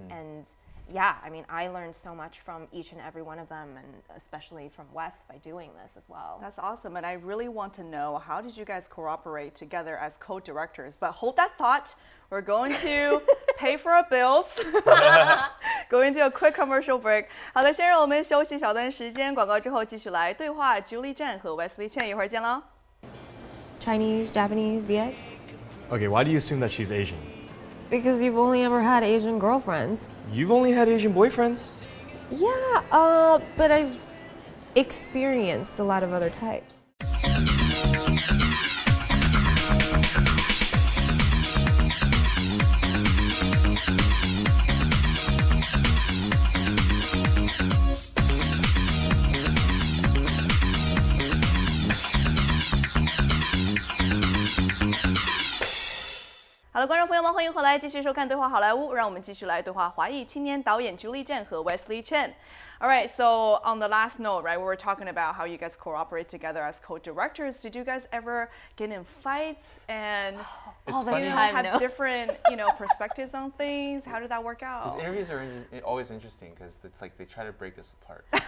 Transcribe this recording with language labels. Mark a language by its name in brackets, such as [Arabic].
[English] And yeah, I mean, I learned so much from each and every one of them, and especially from Wes by doing this as well. That's awesome. And I really want to know, how did you guys cooperate together as co-directors? But hold that thought. We're going to pay for our bills. Going to a quick commercial break. [Chinese] 好的，先让我们休息小段时间，广告之后继续来对话 Julie Zhan 和 Wesley Zhan，一会儿见喽。 [English] Chinese, Japanese, Viet? Okay, why do you assume that she's Asian? Because you've only ever had Asian girlfriends. You've only had Asian boyfriends? Yeah, but I've experienced a lot of other types. [Chinese] Hello，观众朋友们，欢迎回来，继续收看《对话好莱坞》，让我们继续来对话华裔青年导演 Julie Zhan 和 Wesley Zhan。 [English] All right, so on the last note, right, we were talking about how you guys cooperate together as co-directors. Did you guys ever get in fights and All the funny. time, have no. different, perspectives on things? How did that work out? These interviews are always interesting because it's like they try to break us apart.